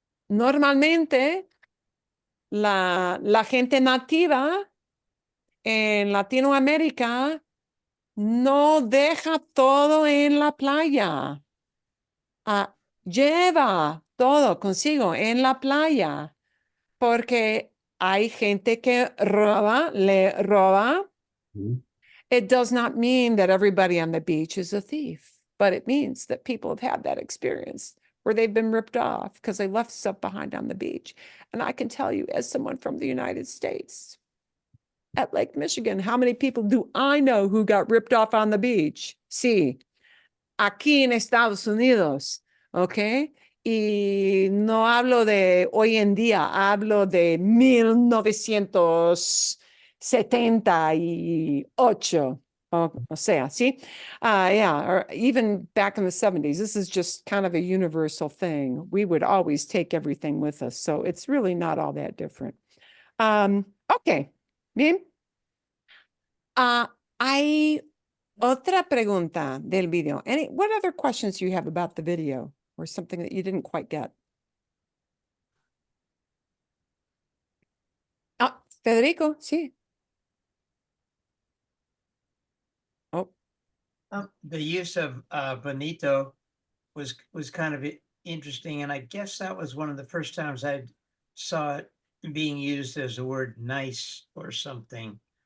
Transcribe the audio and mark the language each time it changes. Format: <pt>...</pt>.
<es>Normalmente, la gente nativa en Latinoamérica no deja todo en la playa. Lleva todo consigo en la playa, porque hay gente que le roba. Mhm.</es> <en>It does not mean that everybody on the beach is a thief, but it means that people have had that experience where they've been ripped off because they left stuff behind on the beach. And I can tell you, as someone from the United States, at Lake Michigan, how many people do I know who got ripped off on the beach?</en> <es>Sí, aquí en Estados Unidos, ¿ok? Y no hablo de hoy en día, hablo de 1978, o sea, ¿sí?</es> <en>Yeah, or even back in the 70s, this is just kind of a universal thing. We would always take everything with us, so it's really not all that different.</en> <es>Okay, bien. Hay otra pregunta del video.</es> <en>What other questions do you have about the video or something that you didn't quite get?</en> <es>Federico, sí. Oh,</es> <en>The use of bonito was kind of interesting, and I guess that was one of the first times I saw it being used as a word nice or something.</en>